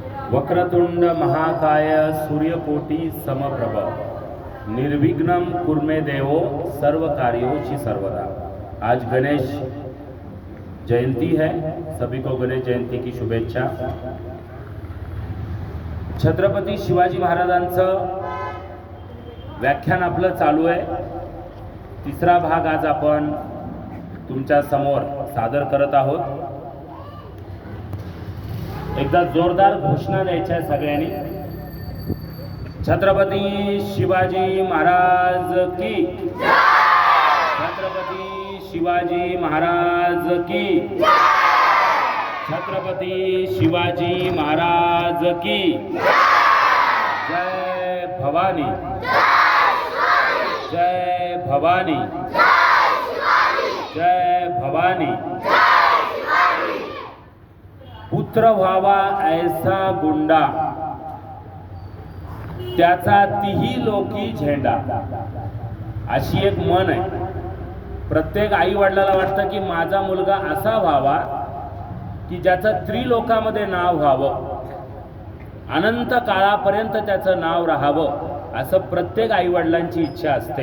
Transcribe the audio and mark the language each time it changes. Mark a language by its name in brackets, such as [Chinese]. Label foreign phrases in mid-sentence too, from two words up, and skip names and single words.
[Sanskrit] वक्रतुंड महाकाय सूर्यकोटी समप्रभ निर्विघ्नं कुर्मे देवो सर्व कार्यों सर्वदा। [Hindi] आज गणेश जयंती है, सभी को गणेश जयंती की शुभेच्छा। [Marathi] छत्रपती शिवाजी महाराजांचं व्याख्यान आपलं चालू आहे। तिसरा भाग आज आपण तुमच्या समोर सादर करत आहोत। एकदा जोरदार घोषणा द्यायच्या आहे सगळ्यांनी। [Hindi] छत्रपती शिवाजी महाराज की जय। छत्रपती शिवाजी महाराज की जय। छत्रपती शिवाजी महाराज की जय भवानी, जय भवानी, जय भवानी। [Marathi] पुत्र व्हावा ऐसा गुंडा, त्याचा तिही लोकी झेंडा, अशी एक म्हण आहे। प्रत्येक आई वडिलाला वाटतं की माझा मुलगा असा व्हावा की ज्याचं त्रिलोकामध्ये नाव व्हावं, अनंत काळापर्यंत त्याचं नाव राहावं, असं प्रत्येक आई वडिलांची इच्छा असते।